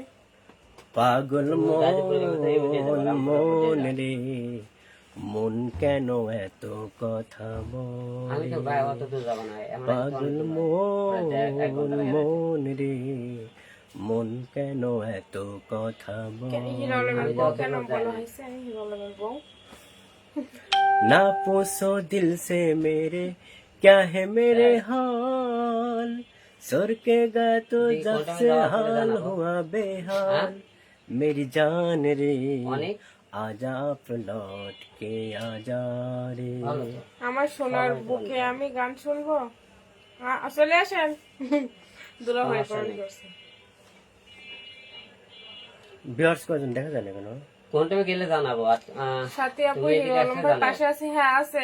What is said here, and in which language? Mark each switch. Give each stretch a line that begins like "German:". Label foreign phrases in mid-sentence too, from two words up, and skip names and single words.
Bangla: পাগল মন রে, মন কেন এত কথা বলে, আমি তো ভাই অত দূর যাবো না। পাগল মন রে, মন কেন এত কথা বলে, হিরো আলমের বউ কেন বলা হয়েছে? আমি হিরো আলমের বউ।
Hindi: ना पूछो दिल से मेरे क्या है मेरे हाल, सुर के गा तो जब से हाल हुआ बेहाल, मेरी जान रे आजा लौट के आजा रे।
Bangla: আমার সোনার বুকে আমি গান শুনবো। চলে আসেন। দুলা ভাই কমেন্ট করছে। ভিউয়ার্স কজন দেখা যায় না কেন? কোন টাইমে গেলে জানাবো। সাথী আপু হিরো আলমের পাশে আছে? হ্যাঁ আছে।